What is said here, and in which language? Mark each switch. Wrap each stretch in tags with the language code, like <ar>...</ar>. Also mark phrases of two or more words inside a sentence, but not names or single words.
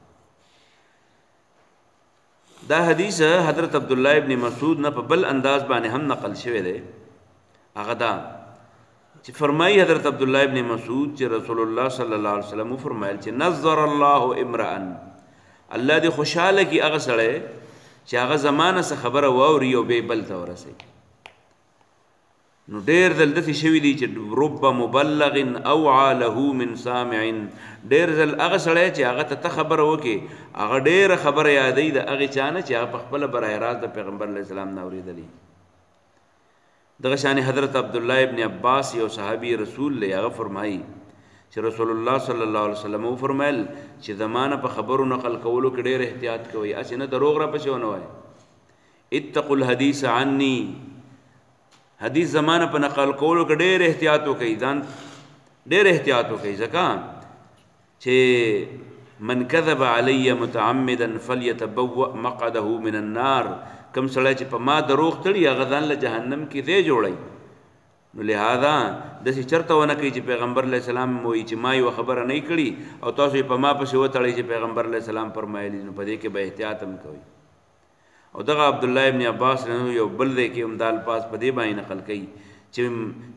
<ps>دا حدیث حضرت عبدالله ابن مسعود نه په بل انداز باندې هم نقل شوی دی هغه دا چې فرمایي حضرت عبدالله ابن مسعود چې رسول الله صلی الله علیه وسلم فرمایل چې</ps> <ar>نظر الله امرأ</ar> <ps>الله دې خوشحاله کي هغه سړی چې هغه زمانه څه خبره واوري او بیا بل ته ورسوي نو ډېر ځل داسې شوي دي چې</ps> <ar>رب مبلغ اوعى له من سامع</ar> <ps>ډېر ځل هغه سړی چې هغه ته خبره وکړي هغه ډېره خبره یادوي د هغې چا نه چې هغه په خپله براه راست د پیغمبر علیه السلام نه اورېدلي دغه شان حضرت عبدالله ابن عباس یو صحابي رسول دی هغه فرمایي چې رسول الله صلی الله علیه وسلم وفرمایل چې زمانه په خبرو نقل کولو کې ډېر احتیاط کوئ هسې نه دروغ راپسې ونه وایئ</ps> <ar>اتقوا الحدیث عني</ar> <ps>حدیث زمانه په نقل کولو کې ډېر احتیاط وکړئ ځان ډېر احتیاط وکړئ ځکه چې</ps> <ar>من کذب علی متعمدا فلیتبوأ مقعده من النار</ar> <ps>کم سړی چې په ما دروغ تړي هغه ځان له جهنم کې ځای جوړوي نو لہذا داسې چرته ونه کوي چې پیغمبر علیه السلام وایي چې ما یوه خبره نه کړي او تاسو یې په ما پسې وتړئ چې پیغمبر علیه السلام فرمایلي نو په دې کې به احتیاط هم کوئ او دغه عبدالله ابن عباس یو بل دی کې هم دا الفاظ په دې باندې نقل کوي چې</ps>